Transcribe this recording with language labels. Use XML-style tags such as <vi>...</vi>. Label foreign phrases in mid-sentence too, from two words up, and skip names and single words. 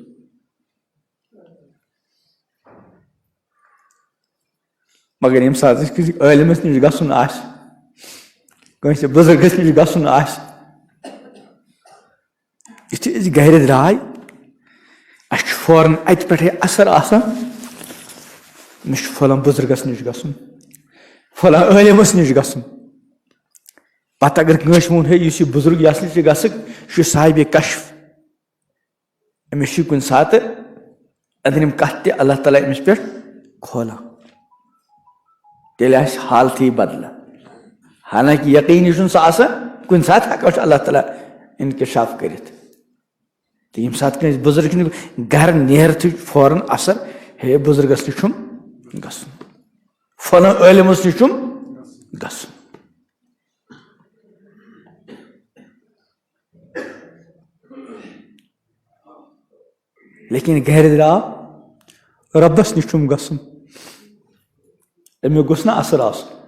<ks>मगर यम सात आलिमस निश गसुन आस, कंस बुजुर्गस निश गसुन आस, युथि गर द्राय अस फौरन अत पे असर आसान, मे फलां बुजुर्गस निश गसुन, फलां आलिमस निश गसुन। पत अगर कंस वोन है इस बुजुर्ग यस निश गसक यह साहिब कश्फ, अमिस कुन सात अदनिम कत अल्लाह ताला अमिस पे खोला, तेल हालत बदल। हालांकि यकीन कुन सात हेको अल्लाह ताला इंकशाफ कर। तो यम सात बुजुर्ग गर नेरत फौरन असर हे बुजुर्गस निश गसुन, फलां आलिमस निश गसुन। लेकिन गर द्राव रब्बस निश गसुन, अमिक गोस ना असर आसन।</ks>